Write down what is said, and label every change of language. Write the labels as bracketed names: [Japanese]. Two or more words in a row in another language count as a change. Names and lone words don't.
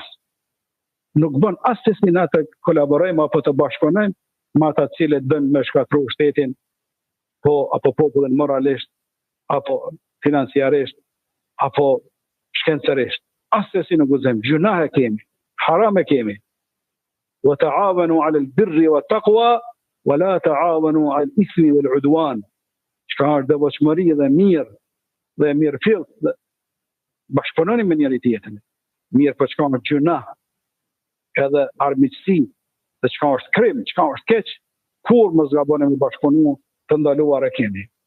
[Albanian] Nuk bën asesi na të kolaborojmë apo të bashkëpunojmë me ata të cilët dënë me shkatru shtetin, apo popullin moralisht, apo financiarisht, apo shkencërisht. Asesi nuk gëzojmë, gjunah e kemi, haram e kemi. [Arabic] وتعاونوا على البر والتقوى ولا تعاونوا على الإثم والعدوان. [Albanian] Çka është devotshmëri dhe mirëfill, dhe bashkëpunoni me njëri tjetrin. Mirë, po çka është gjunah, edhe armiqësi, dhe çka është krim, çka është keq, kur mos gaboni me bashkëpunu, të ndaluar e kemi.